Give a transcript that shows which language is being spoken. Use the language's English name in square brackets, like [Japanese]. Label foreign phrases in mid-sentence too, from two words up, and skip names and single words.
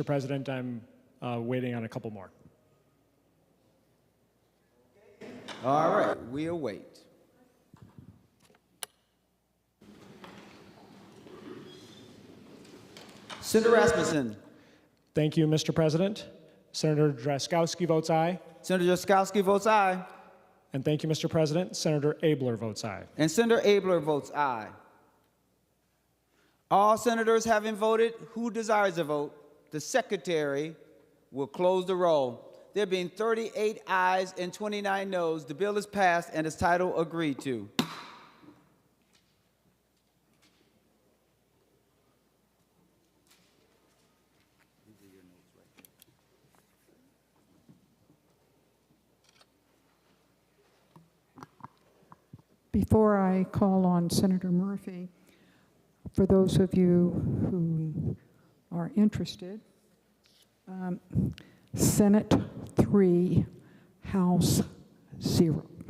[English] President, I'm waiting on a couple more. All right, we await. Senator Rasmussen. Thank you, Mr. President. Senator Drazkowski votes aye. Senator Drazkowski votes aye. And thank you, Mr. President. Senator Abler votes aye. And Senator Abler votes aye. All senators having voted, who desires a vote, the secretary will close the roll. There being 38 ayes and 29 noes, the bill is passed and its title agreed to. Before I call on Senator Murphy, for those of you who are interested, Senate 3, House 0.